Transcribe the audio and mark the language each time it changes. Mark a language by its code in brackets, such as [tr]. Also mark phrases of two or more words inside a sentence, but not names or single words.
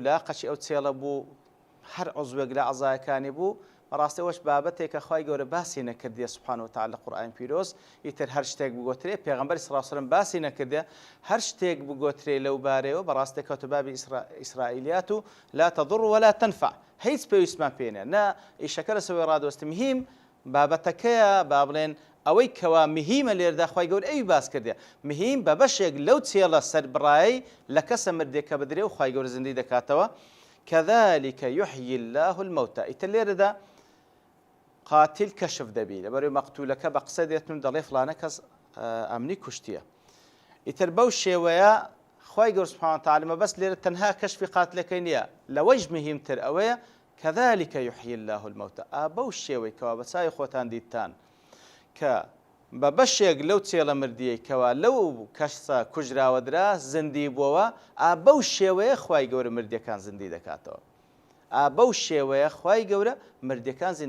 [ckb] لاقەچی ئەو چێڵە بوو؟ هەر عوزوێک لە عەزایەکانی بوو؟ بەڕاستی ئەوەش بابەتێکە خوای گەورە باسی نەکردیە [ar] سوبحانەهو وتعالە [ckb] لە قورئانی پیرۆز. ئیتر هەر شتێک بگۆترێ پێغەمبەری [ar] صلی الله علیه و سەلەم [ckb] باسی نەکردیە هەر شتێک بگۆترێ لەو بارەیەوە بەڕاستی کەوتە بابی ئیسرائیلیات و [ar] لا تضر ولا تنفع، [ckb] هیچ پێویستمان پێ نییە، نە ئیشەکە لەسەوەی ڕادوەستە مهم بابەتەکەیە با بڵێن ئەوەی کەوا مهمە لێرەدا خوای گەورە ئەوی باس کردیە مهم بە بەشێک لەو چێڵە سەربڕایی لە کەسە مردێکە بدرێ و خوای گەورە زندی دەکاتەوە. [ar] كذلك يحيي الله الموتى. [ckb] ئیتر لێرەدا قاتل کەشف دەبی لەبەرەوەی مەقتولەکە بە قسە دێتن دەڵێ فڵانە کەس ئەمنی کوشتیە. ئیتر بەو شێوەیە خوای گەورە [ar] سوبحانەهو وتعالە [ckb] مەبەست لێرە تەنها کەشفی قاتلەکەی نییە، لەوەیش مهمتر ئەوەیە [ar] كذلك يحيي الله الموتى. [ckb] بەو شێوەی کەوا بە چاوی خۆتان دیتان کە بە بەشێک لەو چێڵە مردیەی کەوا لەو کەسە کوژراوەدرا زندی بووەوە، بەو شێوەیە خوای گەورە مردیەکان زندی دەکاتەوە. بەو شێوەیە خوای گەورە مردیەکان زیند.